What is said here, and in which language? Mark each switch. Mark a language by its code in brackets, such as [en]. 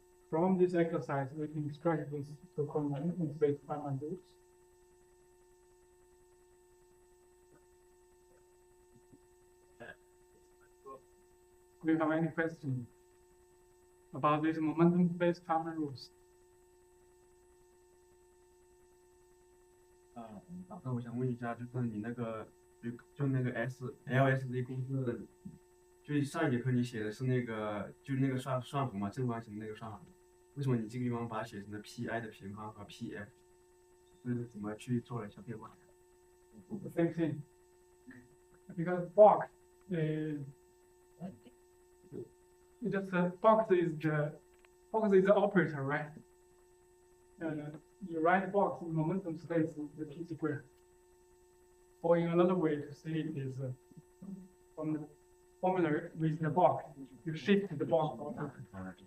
[en] From this exercise, we can extract this so-called momentum-based Feynman rules. Do you have any questions about these momentum-based Feynman rules? [zh] 老师，我想问一下，就是你那个就那个 LSD 公式，就上一节课你写的是那个就是那个算符嘛，正方形那个算法，为什么你这个地方把它写成了 pi 的平方和 pf？ 是怎么去做了一下变化？ [en] The same thing. Because box is it just box is the operator, right? You write box in momentum space is the p square. Or in another way to say it is from the formula with the box, you shift the box operator.